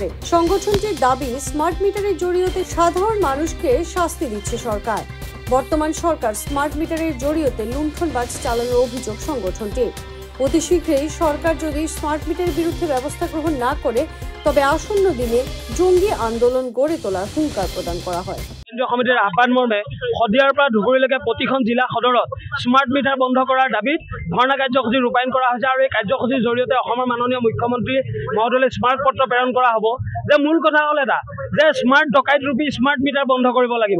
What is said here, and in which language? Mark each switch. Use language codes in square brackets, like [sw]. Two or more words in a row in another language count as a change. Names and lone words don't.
[bn] সংগঠনটির দাবি, স্মার্ট মিটারের জড়িয়ে সাধারণ মানুষকে শাস্তি দিচ্ছে সরকার। বর্তমান সরকার স্মার্ট মিটারের জড়িয়ে লুণ্ঠনবাজ চালানোর অভিযোগ সংগঠনটির। অতি শীঘ্রই সরকার যদি স্মার্ট মিটারের বিরুদ্ধে ব্যবস্থা গ্রহণ না করে, তবে আসন্ন দিনে জঙ্গি আন্দোলন গড়ে তোলার হুঙ্কার প্রদান করা হয়। [as] কেন্দ্ৰীয় সমিতিৰ আহ্বান মৰ্মে শদিয়াৰ পৰা ধুবুৰীলৈকে প্ৰতিখন জিলা সদৰত স্মাৰ্ট মিটাৰ বন্ধ কৰাৰ দাবীত ধৰ্ণা কাৰ্যসূচী ৰূপায়ণ কৰা হৈছে আৰু এই কাৰ্যসূচীৰ জৰিয়তে অসমৰ মাননীয় মুখ্যমন্ত্ৰী মহোদয়লৈ স্মাৰক পত্ৰ প্ৰেৰণ কৰা হ'ব যে মূল কথা হ'ল এটা, যে স্মাৰ্ট ডকাইত ৰূপী স্মাৰ্ট মিটাৰ বন্ধ কৰিব লাগিব।